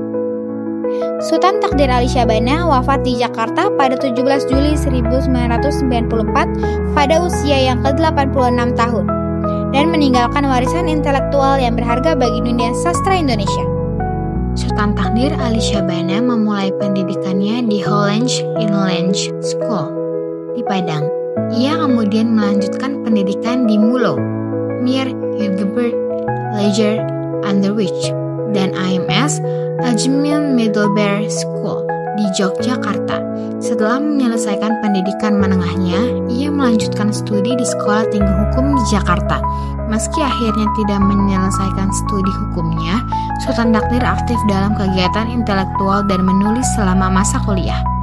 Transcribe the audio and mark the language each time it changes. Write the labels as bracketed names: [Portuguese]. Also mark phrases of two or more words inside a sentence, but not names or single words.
[Indonesian] Sultan Takdir Ali Syabana wafat di Jakarta pada 17 Juli 1994 pada usia yang ke-86 tahun dan meninggalkan warisan intelektual yang berharga bagi dunia sastra Indonesia. Sultan Takdir Ali Syabana memulai pendidikannya di Hollands Inland School di Padang. Ia kemudian melanjutkan pendidikan di Mulo, Mir Hildebert Leger Underwich, dan AMS Ajmin Middlebury School di Yogyakarta. Setelah menyelesaikan pendidikan menengahnya, ia melanjutkan studi di Sekolah Tinggi Hukum di Jakarta. Meski akhirnya tidak menyelesaikan studi hukumnya, Sultan Takdir aktif dalam kegiatan intelektual dan menulis selama masa kuliah.